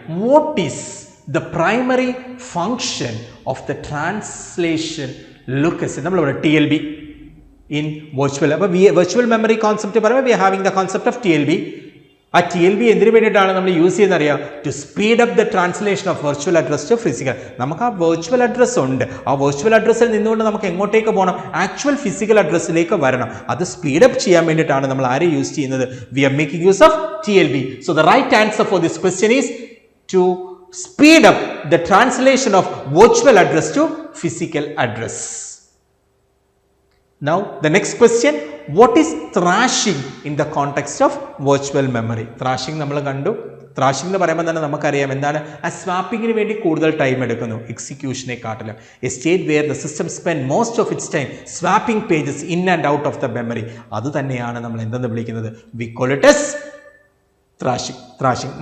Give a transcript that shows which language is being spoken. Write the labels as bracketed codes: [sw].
[en] What is the primary function of the translation lookaside? [ml] നമ്മളിവിടെ TLB in virtual. അപ്പോൾ virtual memory concept പറയുമ്പോൾ [en] We are having the concept of TLB. [ml] ആ TLB എന്തിനു വേണ്ടിയിട്ടാണ് നമ്മൾ use ചെയ്യുന്നത് അറിയാം? [en] To speed up the translation of virtual address to physical. [ml] നമുക്ക് ആ വെർച്വൽ അഡ്രസ് ഉണ്ട്, ആ വെർച്വൽ അഡ്രസ്സിൽ നിന്നുകൊണ്ട് നമുക്ക് എങ്ങോട്ടേക്ക് പോകണം? ആക്ച്വൽ ഫിസിക്കൽ അഡ്രസ്സിലേക്ക് വരണം. അത് സ്പീഡ് അപ്പ് ചെയ്യാൻ വേണ്ടിയിട്ടാണ് നമ്മൾ ആരെ യൂസ് ചെയ്യുന്നത്? [en] We are making use of TLB. So the right answer for this question is to speed up the translation of virtual address to physical address. Now the next question, what is thrashing in the context of virtual memory? [ml] Thrashing നമ്മൾ കണ്ടു. thrashing എന്ന് പറയുമ്പോൾ തന്നെ നമുക്കറിയാം എന്താണ്? ആ സ്വാപ്പിങ്ങിന് വേണ്ടി കൂടുതൽ ടൈം എടുക്കുന്നു എക്സിക്യൂഷനെ കാട്ടിലും. [en] A state where the system spend most of its time swapping pages in and out of the memory. [ml] അത് തന്നെയാണ് നമ്മൾ എന്തെന്ന് വിളിക്കുന്നത്? [en] We call it as thrashing.